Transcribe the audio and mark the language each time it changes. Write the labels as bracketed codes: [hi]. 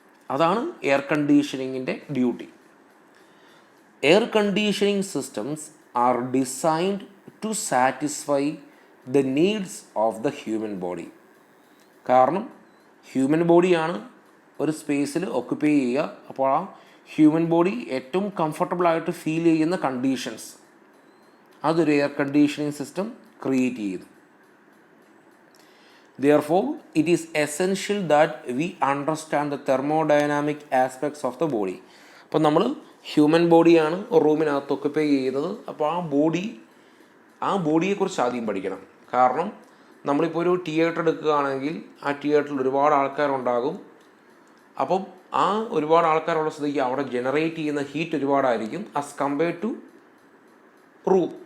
[ml] അതാണ് air കണ്ടീഷനിങ്ങിൻ്റെ duty. [en] Air conditioning systems are designed to satisfy the needs of the human body. [ml] കാരണം human ബോഡിയാണ് ഒരു സ്പേസിൽ occupy ചെയ്യുക. അപ്പോൾ ആ ഹ്യൂമൻ ബോഡി ഏറ്റവും കംഫർട്ടബിളായിട്ട് ഫീൽ ചെയ്യുന്ന കണ്ടീഷൻസ് അതൊരു എയർ കണ്ടീഷനിങ് സിസ്റ്റം ക്രിയേറ്റ് ചെയ്തു. [en] Therefore, it is essential that we understand the thermodynamic aspects of the body. [ml] അപ്പോൾ നമ്മൾ ഹ്യൂമൻ ബോഡിയാണ് റൂമിനകത്ത് ഓക്യുപ്പൈ ചെയ്യുന്നത്. അപ്പോൾ ആ ബോഡിയെക്കുറിച്ച് ആദ്യം പഠിക്കണം. കാരണം നമ്മളിപ്പോൾ ഒരു തിയേറ്റർ എടുക്കുകയാണെങ്കിൽ ആ തിയേറ്ററിൽ ഒരുപാട് ആൾക്കാരുണ്ടാകും. അപ്പം ആ ഒരുപാട് ആൾക്കാരുള്ള സ്ഥിതിക്ക് അവിടെ ജനറേറ്റ് ചെയ്യുന്ന heat ഒരുപാടായിരിക്കും [en] As compared to room.